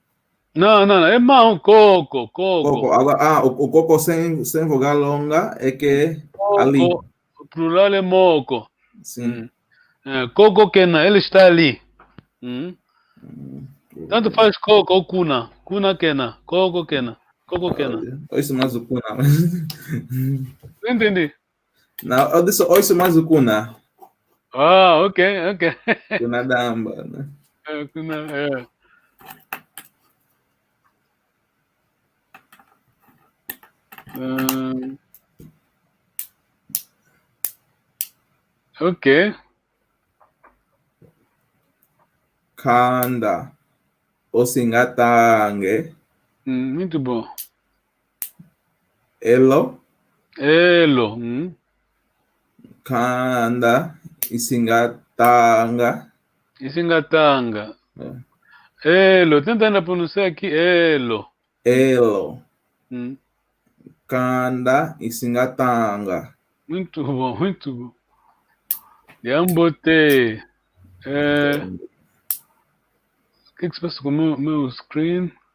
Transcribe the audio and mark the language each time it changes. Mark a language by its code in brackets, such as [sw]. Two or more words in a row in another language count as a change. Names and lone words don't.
[pt] Não. É mão, coco. Agora, o coco sem vogal longa é que é ali. O plural é moco. Sim. [kg] Coco Kena, [pt] ele está ali. Tanto faz coco ou cuna. [kg] Cuna Kena. Coco Kena. Coco Kena. [pt] Ouço mais o cuna. Não entendi. Não, eu disse ouço mais o cuna. Ok. [kg] Cuna damba, né? [pt] Ok. [kg] Kanda. Osingatange. [pt] Muito bom. [kg] Elo. Kanda. Isingatanga. Isingatanga. Elo. [pt] Tentando pronunciar aqui. [kg] Elo. Kanda. Isingatanga. [pt] Muito bom. Yambote. O que se passa com o meu screen?